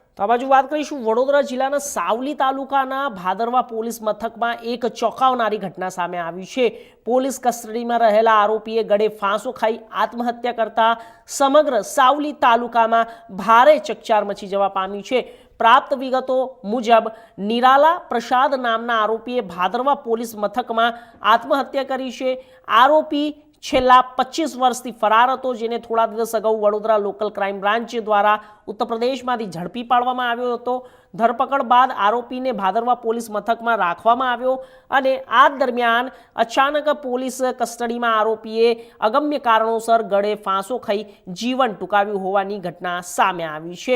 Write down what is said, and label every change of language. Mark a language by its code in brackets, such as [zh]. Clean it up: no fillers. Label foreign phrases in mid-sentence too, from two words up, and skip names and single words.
[gu] તો આ બાજુ વાત કરીશું વડોદરા જિલ્લાના સાવલી તાલુકાના ભાદરવા પોલીસ મથકમાં એક ચોંકાવનારી ઘટના સામે આવી છે। પોલીસ કસ્ટડીમાં રહેલા આરોપીએ ગળે ફાંસો ખાઈ આત્મહત્યા કરતા સમગ્ર સાવલી તાલુકામાં ભારે ચકચાર મચી જવા પામી છે। પ્રાપ્ત વિગતો મુજબ નિરાલા પ્રસાદ નામના આરોપીએ ભાદરવા પોલીસ મથકમાં આત્મહત્યા કરી છે। आरोपी છેલ્લા 25 વર્ષથી ફરાર હતો, જેને થોડા દિવસ અગાઉ વડોદરા લોકલ ક્રાઇમ બ્રાન્ચ દ્વારા ઉત્તર પ્રદેશમાંથી ઝડપી પાડવામાં આવ્યો હતો। ધરપકડ બાદ આરોપીને ભાદરવા પોલીસ મથકમાં રાખવામાં આવ્યો અને આ દરમિયાન અચાનક પોલીસ કસ્ટડીમાં આરોપીએ અગમ્ય કારણોસર ગળે ફાંસો ખાઈ જીવન ટૂંકાવ્યું હોવાની ઘટના સામે આવી છે।